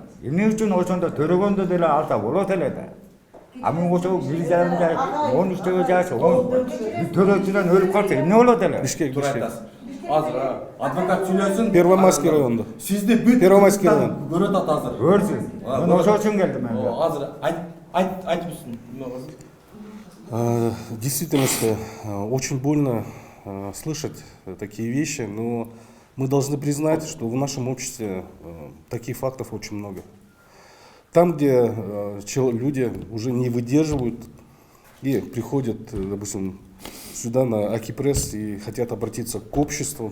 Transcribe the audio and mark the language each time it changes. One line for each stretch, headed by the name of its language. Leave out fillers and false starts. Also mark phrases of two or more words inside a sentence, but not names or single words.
Kyrgyz: Эмне үчүн ошондо төрөгөндө деле алса болот эле да. Мен ошо 1 жарым 13 жаш, төрөөчүдөн өлүп калса эмне болот эле? Бишкек. Азыр адвокат сүйлөсүн. Первомайский районунда. Сизди бүт Первомайский район. көрөт ат азыр. Көрсүн. Мен ошо үчүн келдим мен. Азыр айтыпсың.
Russian: В действительности очень больно слышать такие вещи, но мы должны признать, что в нашем обществе таких фактов очень много. Там, где люди уже не выдерживают и приходят, допустим, сюда на Акипресс и хотят обратиться к обществу.